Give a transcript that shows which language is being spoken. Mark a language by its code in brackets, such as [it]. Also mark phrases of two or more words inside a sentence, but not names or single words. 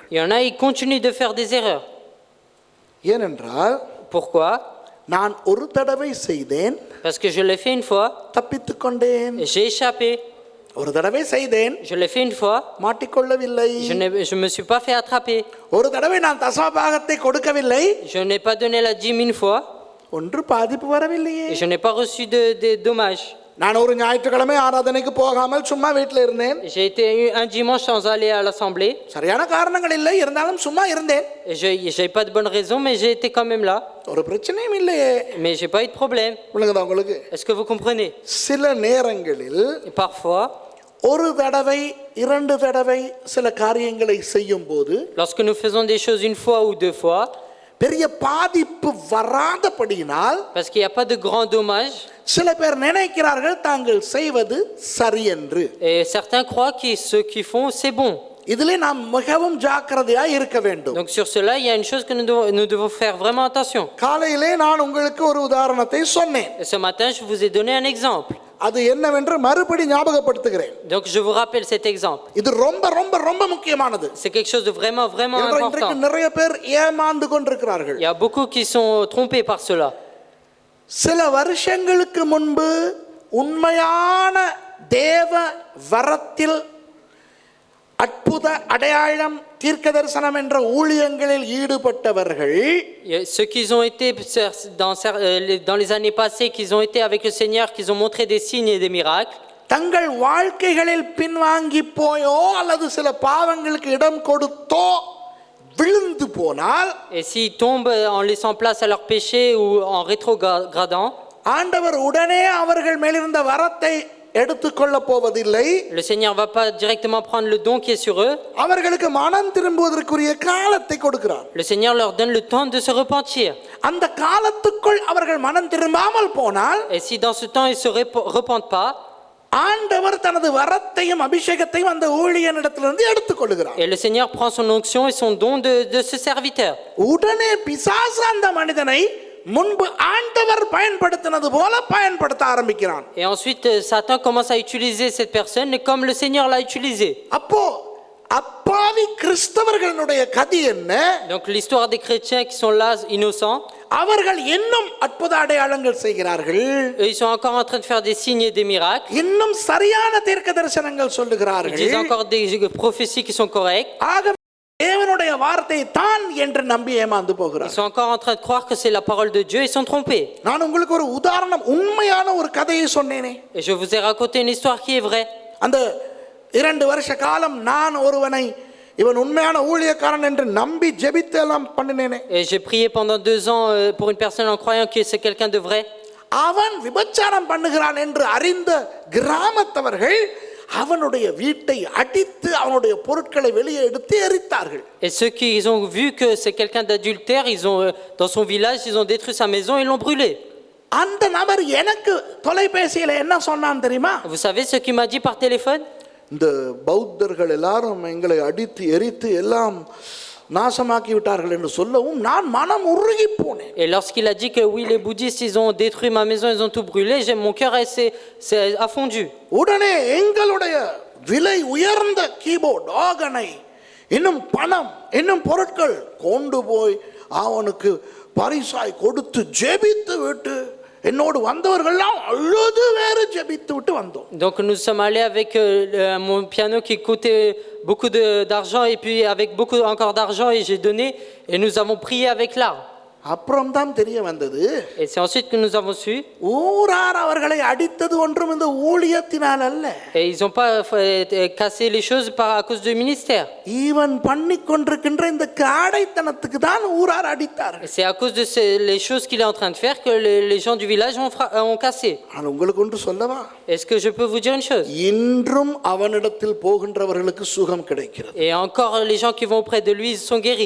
[fr] Il y en a, ils continuent de faire des erreurs. [ta] ஏனென்றால் [fr] Pourquoi? [ta] நான் ஒரு தடவை செய்தேன், [fr] Parce que je l'ai fait une fois, [ta] தப்பித்துக் கொண்டேன். [fr] et j'ai échappé. [ta] ஒரு தடவை செய்தேன், [fr] Je l'ai fait une fois, [ta] மாட்டிக்கொள்ளவில்லை. [fr] je me suis pas fait attraper. [ta] ஒரு தடவை நான் தசமபாகத்தை கொடுக்கவில்லை, [fr] Je n'ai pas donné la dîme une fois, [ta] ஒன்று பாதிப்பு வரவில்லையே. [fr] et je n'ai pas reçu de dommages. [ta] நான் ஒரு ஞாயிற்றுக்கிழமை ஆராதனைக்கு போகாமல் சும்மா வீட்டில் இருந்தேன். [fr] J'ai été un dimanche sans aller à l'assemblée. [ta] சரியான காரணங்கள் இல்லை, இருந்தாலும் சும்மா இருந்தேன். [fr] Et j'ai pas de bonnes raisons, mais j'ai été quand même là. [ta] ஒரு பிரச்சனையும் இல்லையே. [fr] Mais j'ai pas eu de problème. [ta] விளங்குதா உங்களுக்கு? [fr] Est-ce que vous comprenez? [ta] சில நேரங்களில் [fr] Et parfois, [ta] ஒரு தடவை 2 தடவை சில காரியங்களை செய்யும் போது [fr] lorsque nous faisons des choses une fois ou 2 fois, [ta] பெரிய பாதிப்பு வராதபடியினால், [fr] parce qu'il n'y a pas de grands dommages, [ta] சில பேர் நினைக்கிறார்கள் தாங்கள் செய்வது சரி என்று. [fr] et certains croient que ce qu'ils font, c'est bon. [ta] இதிலே நாம் மிகவும் ஜாக்கிரதையாய் இருக்க வேண்டும். [fr] Donc sur cela, il y a une chose que nous devons faire vraiment attention. [ta] காலையிலே நான் உங்களுக்கு ஒரு உதாரணத்தை சொன்னேன். [fr] Et ce matin, je vous ai donné un exemple. [ta] அது என்னவென்று மறுபடி ஞாபகப்படுத்துகிறேன். [fr] Donc je vous rappelle cet exemple. [ta] இது ரொம்ப ரொம்ப ரொம்ப முக்கியமானது. [fr] C'est quelque chose de vraiment [ta] இன்றைக்கு [fr] important. [ta] நிறைய பேர் ஏமாந்து கொண்டிருக்கிறார்கள். [fr] Il y a beaucoup qui sont trompés par cela. [ta] சில வருஷங்களுக்கு முன்பு உண்மையான தேவ வரத்தில் அற்புத அடையாளம் தீர்க்க தரிசனம் என்ற ஊழியங்களில் ஈடுபட்டவர்கள், [fr] Ceux qui ont été dans les années passées, qui ont été avec le Seigneur, qui ont montré des signes et des miracles, [ta] தங்கள் வாழ்க்கைகளில் பின்வாங்கி போயோ அல்லது சில பாவங்களுக்கு இடம் கொடுத்தோ விழுந்து போனால், [fr] et s'ils tombent en laissant place à leur péché ou en rétrogradant, [ta] ஆண்டவர் உடனே அவர்கள் மேலிருந்த வரத்தை எடுத்துக்கொள்ள போவதில்லை. [fr] le Seigneur va pas directement prendre le don qui est sur eux. [ta] அவர்களுக்கு மனம் திரும்புவதற்குரிய காலத்தை கொடுக்கிறார். [fr] Le Seigneur leur donne le temps de se repentir. [ta] அந்த காலத்துக்குள் அவர்கள் மனம் திரும்பாமல் போனால், [fr] Et si dans ce temps ils se repentent pas, [ta] ஆண்டவர் தனது வரத்தையும் அபிஷேகத்தையும் அந்த ஊழியனிடத்திலிருந்து எடுத்துக்கொள்கிறார். [fr] et le Seigneur prend son onction et son don de ce serviteur. [ta] உடனே பிசாசு அந்த மனிதனை முன்பு ஆண்டவர் பயன்படுத்தினது போல பயன்படுத்த ஆரம்பிக்கிறான். [fr] Et ensuite Satan commence à utiliser cette personne comme le Seigneur l'a utilisé. [ta] அப்போ அப்பாவி கிறிஸ்தவர்களுடைய கதி என்ன? [fr] Donc l'histoire des chrétiens qui sont là innocents, [ta] அவர்கள் இன்னும் அற்புத அடையாளங்கள் செய்கிறார்கள், [fr] eux, ils sont encore en train de faire des signes et des miracles, [ta] இன்னும் சரியான தீர்க்க தரிசனங்கள் [fr] ils [ta] சொல்லுகிறார்கள். [fr] disent encore des prophéties qui sont correctes, [ta] ஆக தேவனுடைய வார்த்தை தான் என்று நம்பி ஏமாந்து [fr] ils [ta] போகிறார். [fr] sont encore en train de croire que c'est la parole de Dieu, ils sont trompés. [ta] நான் உங்களுக்கு ஒரு உதாரணம், உண்மையான ஒரு கதையை சொன்னேனே. [fr] Et je vous ai raconté une histoire qui est vraie. [ta] அந்த 2 வருஷ காலம் நான் ஒருவனை இவன் உண்மையான ஊழியக்காரன் என்று நம்பி ஜெபித்து எல்லாம் பண்ணினேனே. [fr] Et j'ai prié pendant 2 ans pour une personne en croyant que c'est quelqu'un de vrai. [ta] அவன் விபச்சாரம் பண்ணுகிறான் என்று அறிந்த கிராமத்தவர்கள் அவனுடைய வீட்டை அடித்து அவனுடைய பொருட்களை வெளியே எடுத்து எரித்தார்கள். [fr] Et ceux qui ont vu que c'est quelqu'un d'adultère, ils ont dans son village, ils ont détruit sa maison et l'ont brûlé. [ta] அந்த நபர் எனக்கு தொலைபேசியில என்ன சொன்னான் தெரியுமா? [fr] Vous savez ce qu'il m'a dit par téléphone? [ta] இந்த பௌத்தர்கள் எல்லாரும் எங்களை அடித்து எரித்து எல்லாம் நாசமாக்கி விட்டார்கள் என்று சொல்லவும் நான் மனம் உருகி போனேன். [fr] Et lorsqu'il a dit que oui, les bouddhistes, ils ont détruit ma maison, ils ont tout brûlé, mon cœur s'est affondu. [ta] உடனே எங்களுடைய விலை உயர்ந்த கீபோர்ட், ஆகனை, இன்னும் பணம், இன்னும் பொருட்கள் கொண்டு போய் அவனுக்கு பரிசாய் கொடுத்து ஜெபித்து விட்டு என்னோடு வந்தவர்கள்லாம் அழுது வேறு ஜெபித்து விட்டு வந்தோம். [fr] Donc nous sommes allés avec mon piano qui coûtait beaucoup d'argent et puis avec beaucoup encore d'argent et j'ai donné et nous avons prié avec larmes. [ta] அப்புறம் தான் தெரிய வந்தது, [fr] Et c'est ensuite que nous avons su. [ta] ஊரார் அவர்களை அடித்தது ஒன்றும் இந்த ஊழியத்தினால் அல்ல. [fr] Et ils n'ont pas cassé les choses à cause du ministère. [ta] இவன் பண்ணி கொண்டிருக்கின்ற இந்த காடைத்தனத்துக்கு தான் ஊரார் அடித்தார்கள். [fr] Et c'est à cause de les choses qu'il est en train de faire que les gens du village ont cassé. [ta] ஆனால் உங்களுக்கு ஒன்று சொல்லவா, [fr] Est-ce que je peux vous dire une chose? [ta] இன்றும் அவனிடத்தில் போகின்றவர்களுக்கு சுகம் கிடைக்கிறது. [fr] Et encore les gens qui vont auprès de lui, ils sont guéris.